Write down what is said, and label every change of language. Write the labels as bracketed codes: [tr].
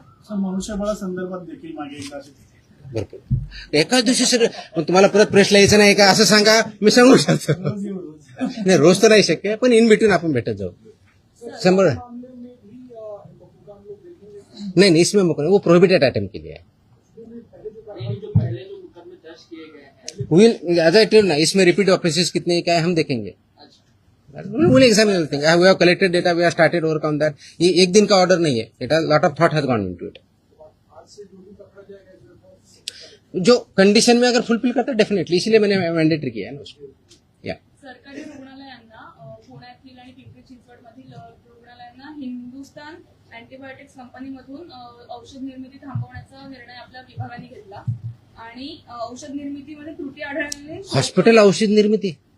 [mr] मनुष्यबळा संदर्भात देखील मागे एकदा भरपूर एकाच दिवशी सगळं तुम्हाला परत प्रश्न यायचं नाही का असं सांगा, मी सांगू शकतो. नाही रोज तर नाही शक्य, पण इन बिटवीन आपण भेटत जाऊ. 100 [hi] नहीं इसमें वो प्रोहिबिटेड आइटम के लिए है। नहीं, जो पहले जो मुकदमे दर्ज किए गए हैं। [en] will as I tell ना, [hi] इसमें रिपीट ऑफेंसेस कितने क्या है हम देखेंगे। अच्छा, [en] Will examine everything. We have collected data, we have started overcome that. [hi] ये एक दिन का ऑर्डर नहीं है, [en] It has lot of thought has gone into it. [hi] जो कंडीशन में अगर फुलफिल करता है डेफिनेटली, इसीलिए मैंने मैंडेटरी किया है ना उसको। या [mr] सरकारी रुग्णालयांना पुण्यातील आणि पिंपरी चिंचवडमधील रुग्णालयांना हिंदुस्तान अँटीबायोटिक्स कंपनीमधून औषध निर्मिती थांबवण्याचा निर्णय आपल्या विभागाने घेतला आणि औषध निर्मितीमध्ये त्रुटी आढळल्याने हॉस्पिटल औषध निर्मिती